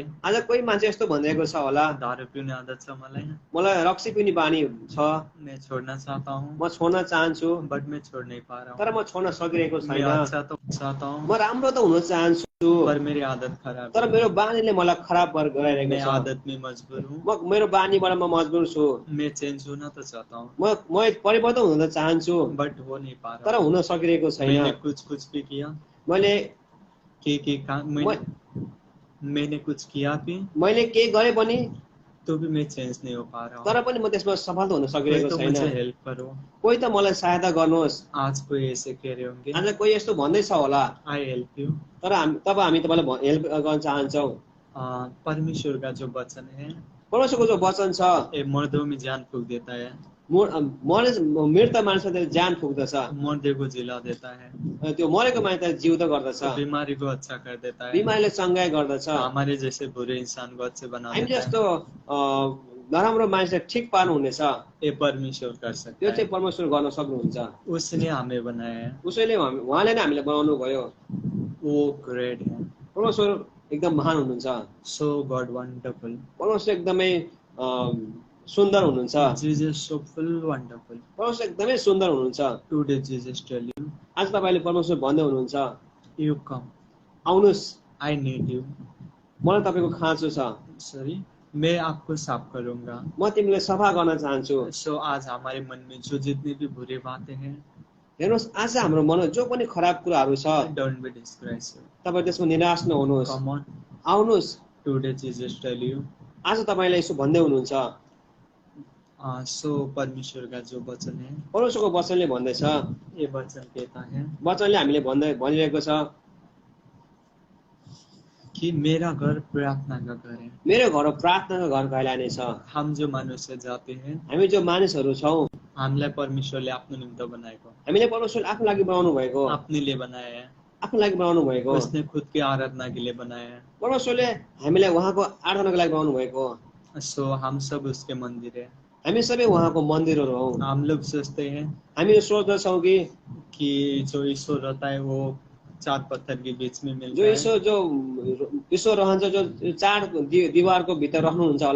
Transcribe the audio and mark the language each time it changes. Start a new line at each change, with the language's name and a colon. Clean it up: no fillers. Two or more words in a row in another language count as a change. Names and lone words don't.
Nepali: आज कोही मान्छे यस्तो भनिरहेको छ होला,
Hindi: दारू पीने आदत छ मलाई,
Nepali: मलाई रक्सी पिउने बानी छ,
Hindi: मैं छोड़ना चाहता हूँ,
Nepali: म छोड्न चाहन्छु,
Hindi: बट मैं छोड़ नहीं पा रहा
Nepali: तर
Hindi: हूँ।
Nepali: म छोड्न सकिरहेको
Hindi: मैं
Nepali: छैन।
Hindi: अच्छा तो चाहता
Nepali: म
Hindi: हूँ,
Nepali: राम्रो त हुन चाहन्छु,
Hindi: पर मेरी आदत खराब
Nepali: तर
Hindi: है।
Nepali: मेरो बानीले मलाई खराब गराइरहेको
Hindi: मैं
Nepali: छ।
Hindi: आदत में मजबूर हूँ।
Nepali: मेरो बानीबाट म मजबुर छु।
Hindi: मैं चेंज होना तो चाहता हूँ,
Nepali: म परिवर्तन हुन त चाहन्छु,
Hindi: बट हो नहीं पा
Nepali: तर
Hindi: रहा हूँ।
Nepali: हुन सकिरहेको
Hindi: मैंने
Nepali: छैन।
Hindi: कुछ भी किया,
Nepali: मैले
Hindi: मैंने कुछ किया भी,
Nepali: मैले के गरे पनि,
Hindi: तो भी मैं चेंज नहीं हो पा रहा
Nepali: तर
Hindi: हूँ।
Nepali: पनि म त्यसमा सफल हुन
Hindi: कोई
Nepali: सकिरहेको
Hindi: तो मुझे
Nepali: छैन।
Hindi: हेल्प करो।
Nepali: कोही त मलाई सहायता गर्नुहोस्।
Hindi: आज कोई ऐसे कह रहे होंगे,
Nepali: आज कोही यस्तो भन्दैछ होला,
English: I help you.
Nepali: तर हामी तपाईँलाई हेल्प गर्न चाहन्छौँ।
Hindi: परमेश्वर का जो वचन है,
Nepali: परमेश्वरको जो वचन छ,
Hindi: ये मर्दों में जान फूक देता है,
Nepali: मृत मानिसले ज्यान फुक्दछ,
Hindi: मुर्दे को जिला देता है,
Nepali: त्यो मरेको मानिसलाई जिउँदो गर्दछ,
Hindi: बीमारी को अच्छा कर देता है,
Nepali: बिमारीले चङ्गाई गर्दछ।
Hindi: हमारे जैसे बुरे इंसान को अच्छे बना
Nepali: हामी
Hindi: देता
Nepali: जस्तो
Hindi: है।
Nepali: नराम्रो मानिसलाई ठिक पार्नु हुनेछ,
Hindi: ये परमेश्वर कर
Nepali: त्यो
Hindi: सकता
Nepali: चाहिँ
Hindi: है।
Nepali: परमेश्वर गर्न सक्नुहुन्छ।
Hindi: उसने हमें बनाया है,
Nepali: उसैले उहाँले नै हामीले बनाउनु भयो।
Hindi: वो ग्रेट है।
Nepali: परमेश्वर एकदम महान हुनुहुन्छ।
English: So God wonderful.
Nepali: परमेश्वर एकदमै सुन्दर हुनुहुन्छ।
English: Jesus so full wonderful.
Nepali: परमेश्वर एकदमै सुन्दर हुनुहुन्छ।
English: Today Jesus tell you,
Nepali: आज तपाईँले परमेश्वर भन्दै हुनुहुन्छ,
English: You come,
Nepali: आउनुहोस्,
English: I need you.
Nepali: मलाई तपाईँको खाँचो छ,
Hindi: सॉरी, मैं आपको साफ करूंगा।
Nepali: म तिमीलाई सफा गर्न चाहन्छु।
Hindi: सो आज हमारे मन में जो जितनी भी बुरी बातें हैं,
Nepali: हेर्नुहोस्, आज हाम्रो मनमा जो पनि खराब कुराहरू छ,
English: Don't be discourage,
Nepali: तपाईँ त्यसमा निराश नहुनुहोस्,
English: Come on.
Nepali: आउनुहोस्।
English: Today Jesus tell you,
Nepali: आज तपाईँलाई यसो भन्दै हुनुहुन्छ।
Hindi: सो परमेश्वर का जो वचन है,
Nepali: परमेश्वरको वचनले भन्दैछ,
Hindi: ये वचन कहता है
Nepali: वचनले हामीले भनिरहेको छ
Hindi: कि मेरा घर प्रार्थना का घर है।
Nepali: मेरो घर प्रार्थनाको घर कहलाने छ।
Hindi: हम जो मनुष्य जाते हैं,
Nepali: हामी जो मानिसहरू छौँ, हामीलाई परमेश्वरले आफ्नो निम्ति बनाएको, हामीले परमेश्वर आफ्नो लागि बनाउनु भएको,
Hindi: अपने लिए बनाया है।
Nepali: आफ्नो लागि बनाउनु भएको।
Hindi: उसने खुद की आराधना के लिए बनाया है।
Nepali: परमेश्वरले हामीलाई उहाँको आराधनाको लागि बनाउनु भएको।
Hindi: सो हम सब उसके मंदिर है।
Nepali: हामी सबै उहाँको मन्दिरहरू हौ।
Hindi: हम लोग सोचते हैं
Nepali: हामी सोच्दछौँ
Hindi: कि जो ईश्वर रहता है वो 4 पत्थर के बीच में मिलता जो है,
Nepali: ईश्वर रहन्छ, जो 4 दिवारको भित्र रहनुहुन्छ होला,